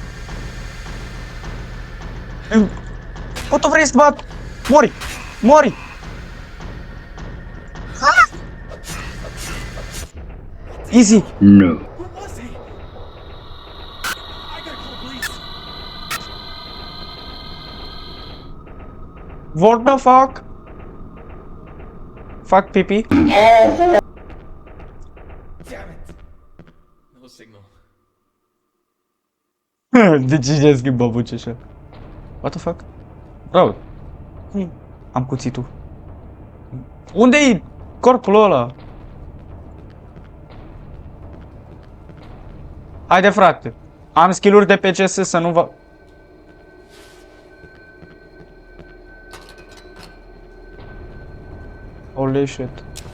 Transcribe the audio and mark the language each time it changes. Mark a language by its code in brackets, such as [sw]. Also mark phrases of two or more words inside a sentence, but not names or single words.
[ro] Quanto vrei să bat? Mori! Mori! [en] Easy! No. Who was he? I gotta call police. What the fuck? Fuck pipi. Damn it. No signal. [ro] De ce și-a schimbat vocea așa? [en] What the fuck? Bro. [ro] Am cuțitul. Unde-i corpul ăla? Haide, frate. Am skill-uri de PCS să nu vă... [en] Holy shit.